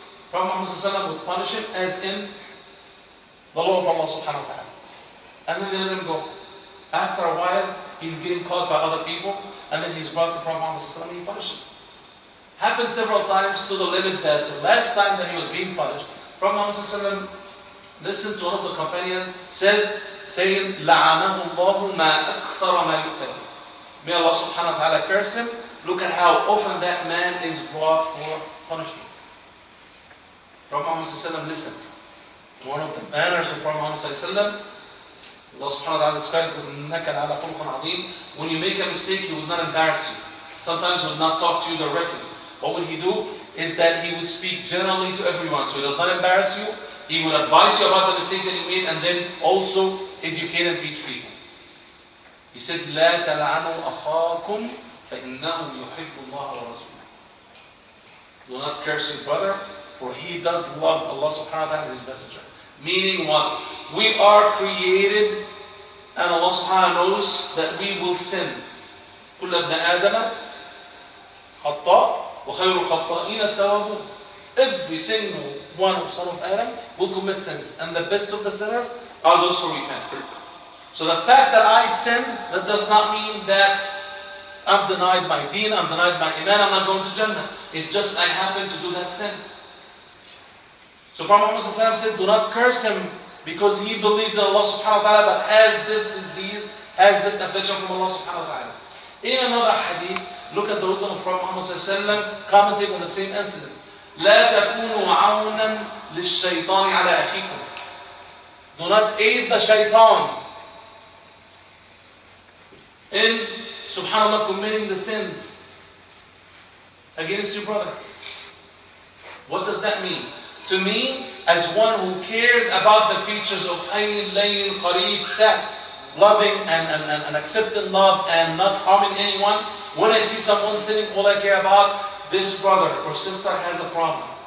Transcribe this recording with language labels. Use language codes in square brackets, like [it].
[en] Prophet Muhammad would punish him as in the law of Allah subhanahu wa ta'ala. And then they let him go. After a while, he's getting caught by other people, and then he's brought to Prophet Muhammad and he punished him. Happened several times to the limit that the last time that he was being punished, Prophet Muhammad listened to one of the companions, says, saying, [ar] لَعَنَهُ اللَّهُ مَا أَكْثَرَ مَا يُؤْتَى. [en] May Allah subhanahu wa ta'ala curse him. Look at how often that man is brought for punishment. Prophet Muhammad sallallahu alaihi wasallam, listen. One of the manners of Prophet Muhammad sallallahu alaihi wasallam, Allah subhanahu wa ta'ala described [ar] إِنَّكَ لَعَلَى خُلُقٍ عَظِيمٍ. [en] When you make a mistake, he would not embarrass you. Sometimes he would not talk to you directly. What would he do? Is that he would speak generally to everyone. So he does not embarrass you. He would advise you about the mistake that you made and then also educate and teach people. He said, [ar] لَا تَلْعَنُوا أَخَاكُمْ فَإِنَّهُ يُحِبُّ اللَّهَ وَرَسُولَهُ. [en] Do not curse your brother, for he does love Allah subhanahu wa ta'ala and his messenger. Meaning what? We are created and Allah subhanahu wa ta'ala knows that we will sin. [ar] كُلَّ ابْنَ آدَمَ خَطَّاء وَخَيْرُ الْخَطَّائِينَ التَّوَّابُونَ. [en] Every single one of son of Adam will commit sins. And the best of the sinners are those who repent. So the fact that I sinned, that does not mean that I'm denied my deen, I'm denied my iman, I'm not going to Jannah. It just, I happen to do that sin. So Prophet Muhammad said, do not curse him because he believes in Allah subhanahu wa ta'ala but has this disease, has this affliction from Allah subhanahu wa ta'ala. In another hadith, look at those of Prophet Muhammad commenting on the same incident. [ar] لا تكونوا عونا للشيطان على أخيكم. [en] Do not aid the shaitan in, subhanAllah, committing the sins against your brother. What does that mean? To me, as one who cares about the features of hayyin, layyin, qareeb, sah, loving and accepting love and not harming anyone, when I see someone sinning, all I care about, this brother or sister has a problem.